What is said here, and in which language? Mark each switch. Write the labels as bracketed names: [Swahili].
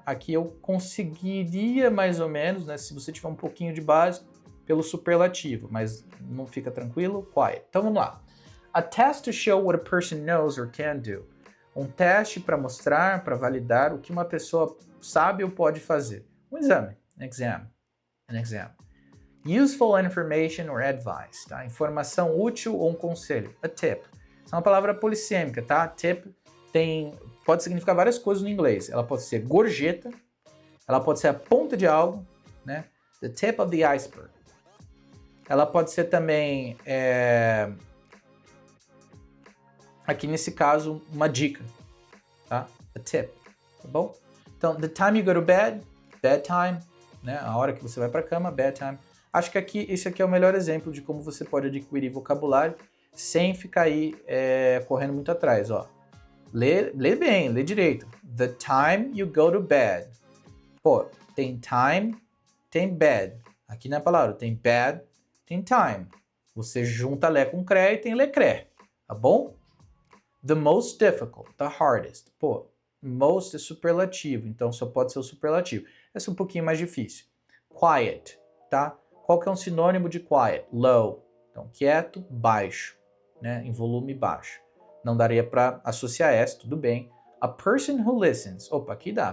[Portuguese] Aqui eu conseguiria mais ou menos, né, se você tiver um pouquinho de base, pelo superlativo, mas não fica tranquilo, quiet. Então vamos lá. [English] A test to show what a person knows or can do. [Portuguese] Um teste para mostrar, para validar o que uma pessoa sabe ou pode fazer. Um exame, [English] an exam. Useful information or advice, tá? [Portuguese] Informação útil ou um conselho. [English] A tip. [Portuguese] Isso é uma palavra polissêmica, tá? Tip pode significar várias coisas no inglês. Ela pode ser gorjeta, ela pode ser a ponta de algo, né? [English] The tip of the iceberg. [Portuguese] Ela pode ser também, aqui nesse caso, uma dica, tá? [English] A tip, [Portuguese] tá bom? Então, [English] the time you go to bed, bedtime, né? [Portuguese] A hora que você vai para a cama, bedtime. Acho que esse aqui é o melhor exemplo de como você pode adquirir vocabulário sem ficar aí correndo muito atrás, ó. Lê bem, lê direito. [English] The time you go to bed. [Portuguese] Pô, tem time, tem bed. Aqui na palavra tem bed, tem time. Você junta lé com cré e tem lecré, tá bom? [English] The most difficult, the hardest. [Portuguese] Pô, most é superlativo, então só pode ser o superlativo. Essa é um pouquinho mais difícil. Quiet, tá? Qual que é um sinônimo de quiet? Low. Então, quieto, baixo, né? Em volume baixo. Não daria para associar essa, tudo bem. [English] A person who listens. [Portuguese] Opa, aqui dá.